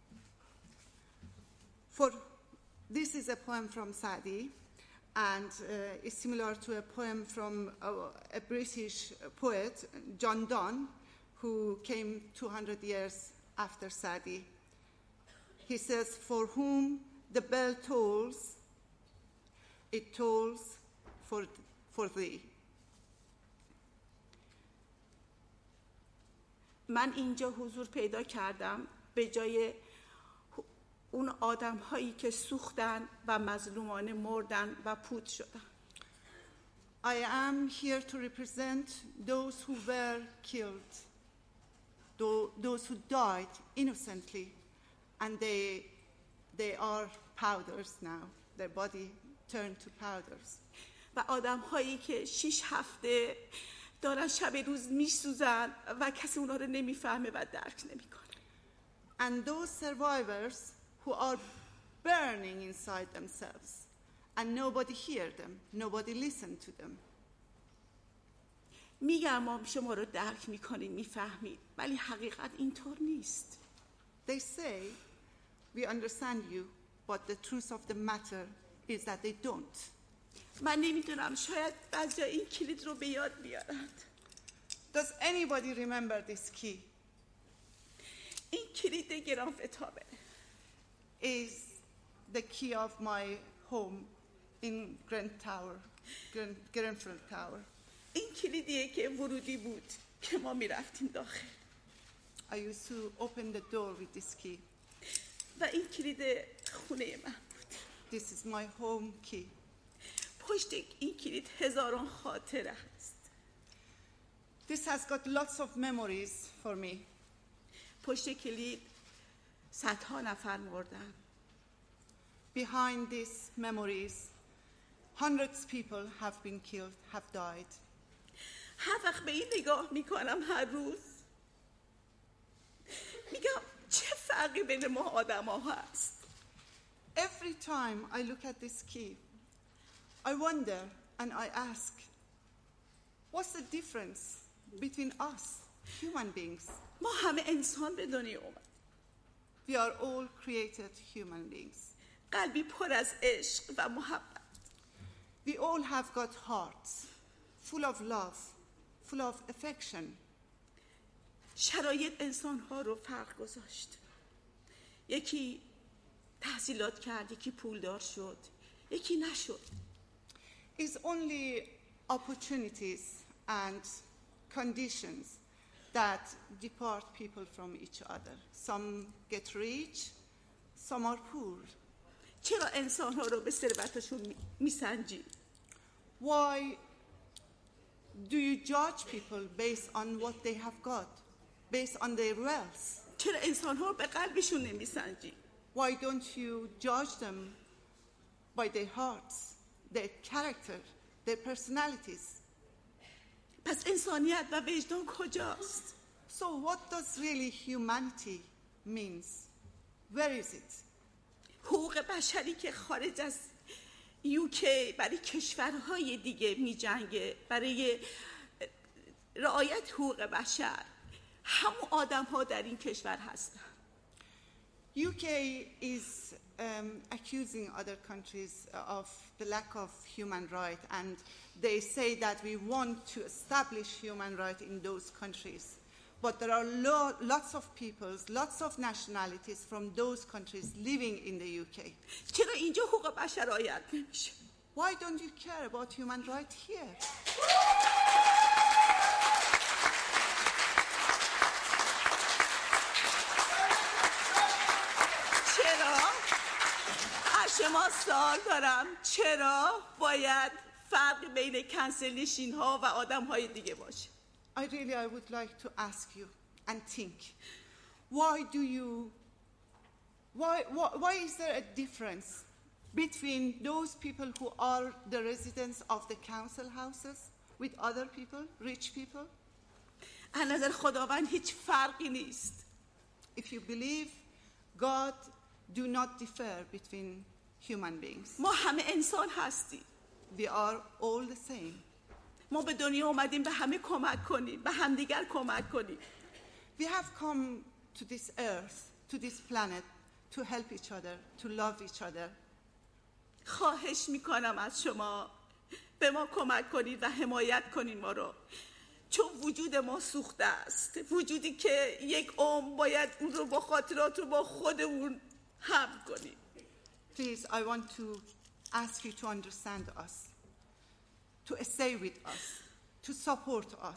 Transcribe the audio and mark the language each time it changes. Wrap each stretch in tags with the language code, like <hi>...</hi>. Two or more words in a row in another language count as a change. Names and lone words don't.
<en>For this is a poem from Sa'di, and it's similar to a poem from a British poet, John Donne, who came 200 years after Sa'di. He says, "For whom the bell tolls, it tolls for thee."</en> <fa>من اینجا حضور پیدا کردم به جای اون آدم هایی که سوختن و مظلومانه مردن و پود شدن.</fa> <en>I am here to represent those who were killed, those who died innocently, and they are powders now. Their body turned to powders.</en> <fa>و آدم هایی که 6 هفته دارن شب روز میسوزن و کسی اونا رو نمیفهمه و درک نمیکنه.</fa> <en>And those survivors who are burning inside themselves and nobody hear them, nobody listen to them.</en> <fa>میگم ما شما رو درک میکنین میفهمید ولی حقیقت اینطور نیست.</fa> <en>They say we understand you but the truth of the matter is that they don't.</en> <fa>من نمیدونم شاید بعضی این کلید رو به یاد بیارند.</fa> <en>Does anybody remember this key?</en> <fa>این کلید گرانفل تاور</fa> <en>is the key of my home in Grenfell Tower.</en> <fa>این کلیدیه که ورودی بود که ما میرفتیم داخل.</fa> <en>I used to open the door with this key.</en> <fa>و این کلید خونه من بود.</fa> <en>This is my home key.</en> <fa>پشت این کلید هزاران خاطره هست.</fa> <en>This has got lots of memories for me.</en> <fa>پشت کلید صدها نفر مردن.</fa> <en>Behind these memories, hundreds of people have been killed, have died.</en> <fa>هر وقت به این نگاه میکنم هر روز میگم چه فرقی بین ما آدم ها هست.</fa> <en>Every time I look at this key, I wonder and I ask, what's the difference between us, human beings?</en> <fa>ما همه انسان به دنیا اومد.</fa> <en>We are all created human beings.</en> <fa>قلبی پر از عشق و محبت.</fa> <en>We all have got hearts full of love, full of affection.</en> <fa>شرایط انسان‌ها رو فرق گذاشت. یکی تحصیلات کرد، یکی پولدار شد، یکی نشد.</fa> <en>It's only opportunities and conditions that depart people from each other. Some get rich, some are poor.</en> <fa>چرا انسان‌ها رو به ثروتشون میسنجی؟</fa> <en>Why do you judge people based on what they have got, based on their wealth?</en> <fa>چرا انسان‌ها رو به قلبشون نمیسنجی؟</fa> <en>Why don't you judge them by their hearts, their character, their personalities?</en> <fa>پس انسانیت و وجدان کجاست؟</fa> <en>So what does really humanity means? Where is it?</en> <fa>حقوق بشری که خارج از UK برای کشورهای دیگه می جنگه برای رعایت حقوق بشر، همون آدم ها در این کشور هستن.</fa> <en>UK is accusing other countries of the lack of human rights, and they say that we want to establish human rights in those countries. But there are lots of peoples, lots of nationalities from those countries living in the UK.</en> <fa>چرا اینجا حقوق بشر رعایت نمیشه؟</fa> <en>Why don't you care about human rights here?</en> <fa>شما سوال دارم چرا باید فرق بین کنسل نشین ها و آدم های دیگه باشه؟</fa> <en>I would like to ask you and think, why is there a difference between those people who are the residents of the council houses with other people, rich people?</en> <fa>از نظر خداوند هیچ فرقی نیست.</fa> <en>If you believe God do not differ between human beings.</en> <fa>ما همه انسان هستیم.</fa> <en>We are all the same.</en> <fa>ما به دنیا اومدیم به همه کمک کنیم، به همدیگر کمک کنیم.</fa> <en>We have come to this earth, to this planet to help each other, to love each other.</en> <fa>خواهش میکنم از شما به ما کمک کنید و حمایت کنید ما رو. چون وجود ما سوخته است. وجودی که یک عمر باید اون رو با خاطرات رو با خودمون حمل کنیم.</fa> <en>Please, I want to ask you to understand us, to stay with us, to support us.</en>